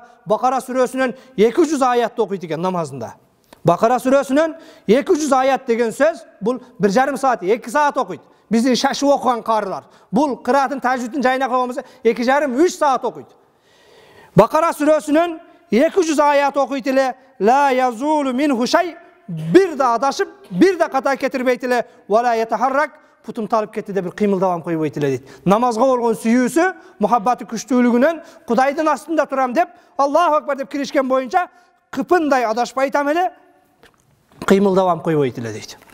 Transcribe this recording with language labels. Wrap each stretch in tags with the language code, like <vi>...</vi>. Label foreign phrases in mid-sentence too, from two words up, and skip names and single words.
<ky>Бакара сүрөсүнөн 200 аятты окуйт экен намазында. Бакара сүрөсүнөн 200 аят деген сөз бул 1,5 саат, 2 саат окуйт. Биздин шашып окуган карылар. Бул кыраатын тажвидин жайына койгонболсо 2,5-3 саат окуйт. Бакара сүрөсүнөн 200 аят окуйт эле</ky> <ar>لا يزول منه شيء,</ar> <ky>бир да адашып, бир да ката кетирбейт эле</ky> <ar>ولا يتحرك,</ar> <ky>путум талып кетти деп бир кыймылдабам койбойт эле дейт. Намазга болгон сүйүүсү, мухаббаты күчтүүлүгүнөн Кудайдын астында турам деп, Аллаху акбар деп киришкен боюнча кыпындай адашпай айтам эле, кыймылдабам койбойт эле дейт.</ky>